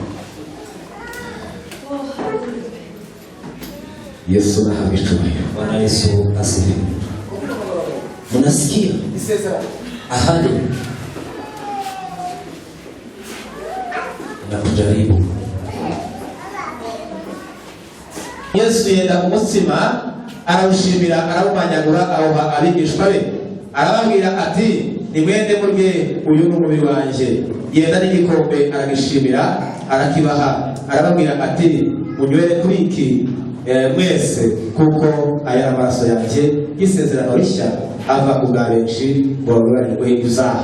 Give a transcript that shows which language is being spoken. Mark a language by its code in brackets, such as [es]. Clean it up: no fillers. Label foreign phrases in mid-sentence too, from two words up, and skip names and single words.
[sw] Yesu na hamitume. Bwana Yesu asifiwe. Mnasikia? Ahadi na kujaribu. [rw] Yesu yenda kumutsima arawushimira arawumanyagura awuha abigishwa be arababwira ati nimwende murye uyu n'umubiri wanjye. Yenda n'igikombe aragishimira arakibaha arababwira ati munywere kuri iki mwese kuko aya amaraso yanjye y'isezerano rishya ava ku bwa benshi ngo bababarirwe ibyaha.